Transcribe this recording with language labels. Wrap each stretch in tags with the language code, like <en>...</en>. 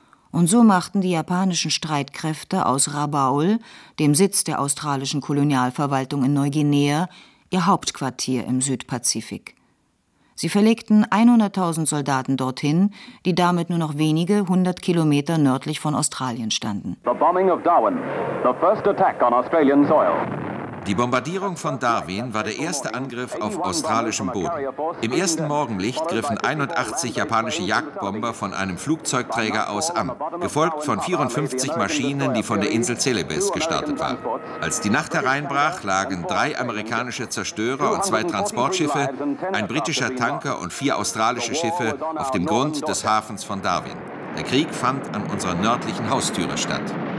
<de>Und so machten die japanischen Streitkräfte aus Rabaul, dem Sitz der australischen Kolonialverwaltung in Neuguinea, ihr Hauptquartier im Südpazifik. Sie verlegten 100.000 Soldaten dorthin, die damit nur noch wenige 100 Kilometer nördlich von Australien standen.</de> <en>The bombing of Darwin, the first attack on Australian soil.</en> <de>Die Bombardierung von Darwin war der erste Angriff auf australischem Boden. Im ersten Morgenlicht griffen 81 japanische Jagdbomber von einem Flugzeugträger aus an, gefolgt von 54 Maschinen, die von der Insel Celebes gestartet waren. Als die Nacht hereinbrach, lagen drei amerikanische Zerstörer und zwei Transportschiffe, ein britischer Tanker und vier australische Schiffe auf dem Grund des Hafens von Darwin. Der Krieg fand an unserer nördlichen Haustüre statt.</de>